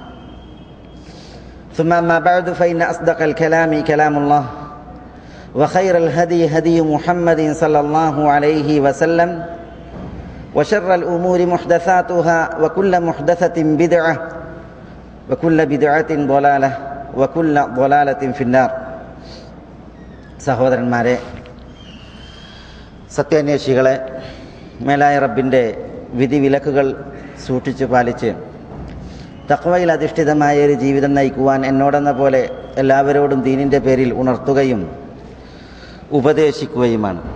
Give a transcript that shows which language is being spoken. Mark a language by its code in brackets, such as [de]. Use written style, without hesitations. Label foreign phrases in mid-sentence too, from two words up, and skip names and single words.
[ar] ثم أما بعد فإن أصدق الكلام كلام الله وخير الهدي هدي محمد صلى الله عليه وسلم وشر الأمور محدثاتها وكل محدثة بدعة وكل بدعة ضلالة وكل ضلالة في النار. [ml] സഹോദരന്മാരെ, സത്യാന്വേഷികളെ, മേലായ റബ്ബിൻ്റെ വിധിവിലക്കുകൾ സൂക്ഷിച്ചു പാലിച്ച് തഖ്വയിൽ അധിഷ്ഠിതമായ ഒരു ജീവിതം നയിക്കുവാൻ എന്നോടെന്ന പോലെ എല്ലാവരോടും ദീനിൻ്റെ പേരിൽ ഉണർത്തുകയും ഉപദേശിക്കുകയുമാണ്.